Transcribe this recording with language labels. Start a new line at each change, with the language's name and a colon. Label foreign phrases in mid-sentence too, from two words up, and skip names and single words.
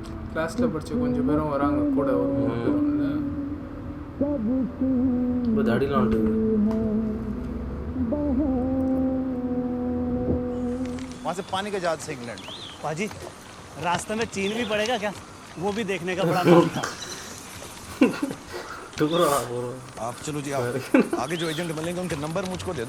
Tamil: கிளாஸில் படித்த கொஞ்சம் பேரும் வராங்க கூட ஒரு 3 பேரும் இல்லை இப்போ தாடிலாம் வந்துட்டு
Hindi: वहाँ से पानी का जहाज से इंग्लैंड। पाजी रास्ते में चीन भी पड़ेगा क्या? वो भी देखने का बड़ा मन था। आप चलो जी आप आगे जो एजेंट मिलेंगे उनके नंबर मुझको दे दो।